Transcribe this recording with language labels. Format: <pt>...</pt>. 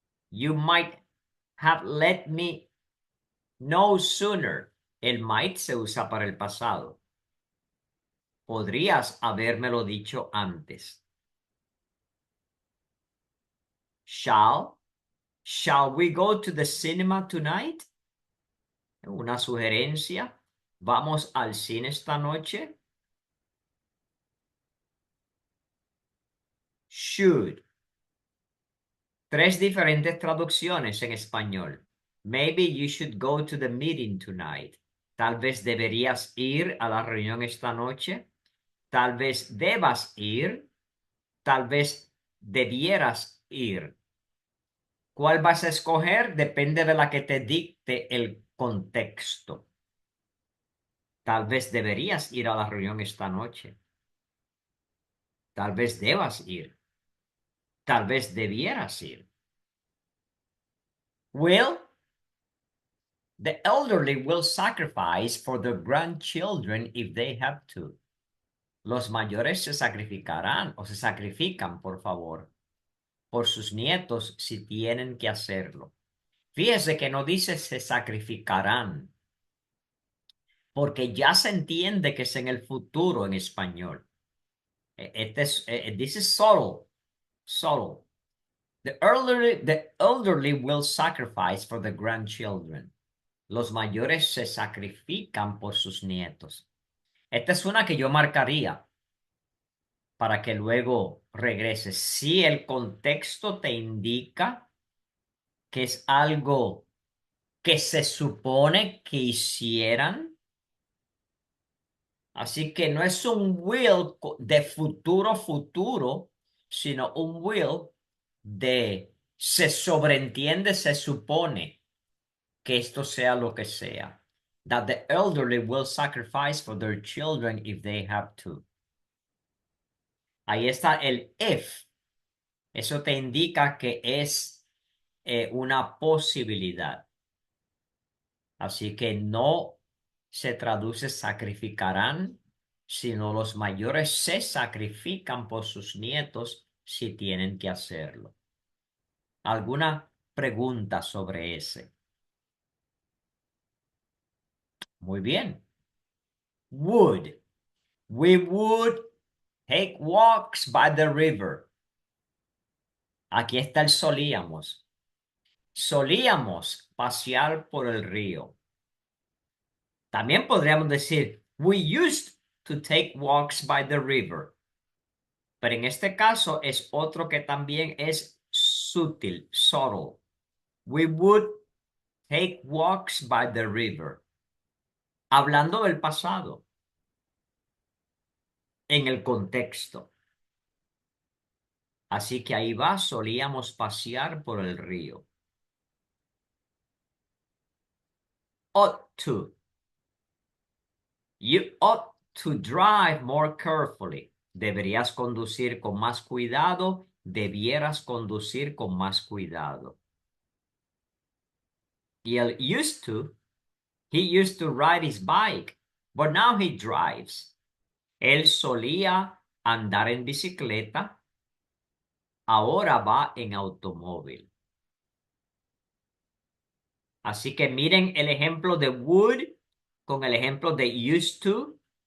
<en>You might have let me know sooner.</en> <es>El might se usa para el pasado. Podrías habérmelo dicho antes.</es> <en>Shall. Shall we go to the cinema tonight?</en> <es>Una sugerencia. ¿Vamos al cine esta noche? Should. Tres diferentes traducciones en español.</es> <en>Maybe you should go to the meeting tonight.</en> <es>Tal vez deberías ir a la reunión esta noche. Tal vez debas ir. Tal vez debieras ir. ¿Cuál vas a escoger? Depende de la que te dicte el contexto. Tal vez deberías ir a la reunión esta noche. Tal vez debas ir. Tal vez debieras ir.</es> <en>Will. The elderly will sacrifice for their grandchildren if they have to.</en> <es>Los mayores se sacrificarán o se sacrifican, por favor, por sus nietos si tienen que hacerlo. Fíjese que no dice se sacrificarán, porque ya se entiende que es en el futuro en español.</es> <en>This is subtle, subtle. The elderly will sacrifice for the grandchildren.</en> <es>Los mayores se sacrifican por sus nietos. Esta es una que yo marcaría para que luego regrese. Si el contexto te indica que es algo que se supone que hicieran, así que no es un will de futuro, sino un will de se sobreentiende, se supone que esto sea lo que sea.</es> <en>That the elderly will sacrifice for their children if they have to.</en> <es>Ahí está el if. Eso te indica que es una posibilidad. Así que no se traduce sacrificarán, sino los mayores se sacrifican por sus nietos si tienen que hacerlo. ¿Alguna pregunta sobre ese? Muy bien. Would.</es> <en>We would take walks by the river.</en> <es>Aquí está el solíamos. Solíamos pasear por el río. También podríamos decir,</es> <en>we used to take walks by the river.</en> <es>Pero en este caso es otro que también es sutil, subtle.</es> <en>We would take walks by the river.</en> <es>Hablando del pasado. En el contexto. Así que ahí va, solíamos pasear por el río.</es> <en>Ought to. You ought to drive more carefully.</en> <es>Deberías conducir con más cuidado. Debieras conducir con más cuidado. Y el</es> <en>used to, he used to ride his bike, but now he drives.</en> <es>Él solía andar en bicicleta, ahora va en automóvil. Así que miren el ejemplo de would con el ejemplo de used to.</es>